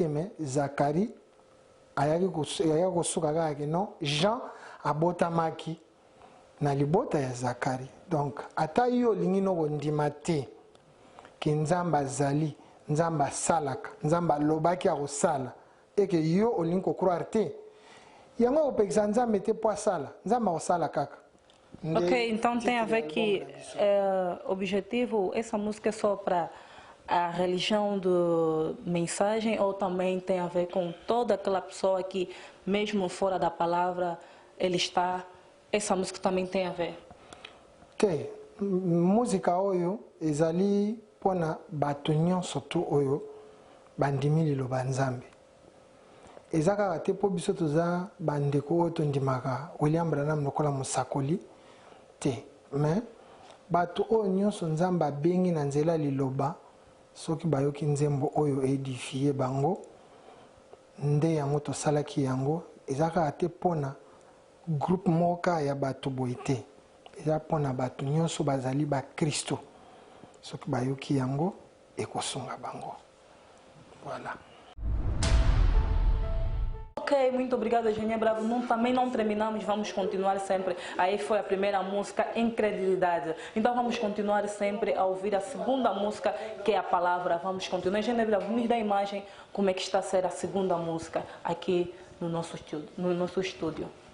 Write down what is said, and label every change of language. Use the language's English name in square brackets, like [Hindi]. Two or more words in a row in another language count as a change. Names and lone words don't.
[Lingala] Mais Zacharie ayaki kosuka kaka ke non, Jean abotamaki na libota ya Zacharie. Donc ata yo olingi no kondima te ke nzambe azali, nzambe asalaka, nzambe alobaki akosala eke yo olingi kokroire te, yango opekisa nzambe te po asala, nzambe akosala kaka. [Portuguese] Ok, então tem a ver que objetivo, essa música é só para a religião de mensagem ou também tem a ver com toda aquela pessoa que mesmo fora da palavra ele está, essa música também tem a ver? [Lingala] Ok, música oyo ezali pona bato nyonso tu oyo bandimi liloba nzambe. Eza kaka te po biso toza bandeko oyo tondimaka William Branham lokola mosakoli te. Mais bato oyo nyonso nzambe abengi na nzela liloba soki bayoki nzembo oyo edifie bango nde yango tosalaki yango. Eza kaka te pona groupe moka ya bato boye te, eza pona bato nyonso bazali ba Kristo soki bayoki yango ekosunga bango. Voilà. [Portuguese] Ok, muito obrigada, Genia Bravo. Também não terminamos, vamos continuar sempre. Aí foi a primeira música, Incredulidade. Então vamos continuar sempre a ouvir a segunda música, que é a Palavra. Vamos continuar. Genia Bravo, nos dá a imagem como é que está a ser a segunda música aqui no nosso estúdio.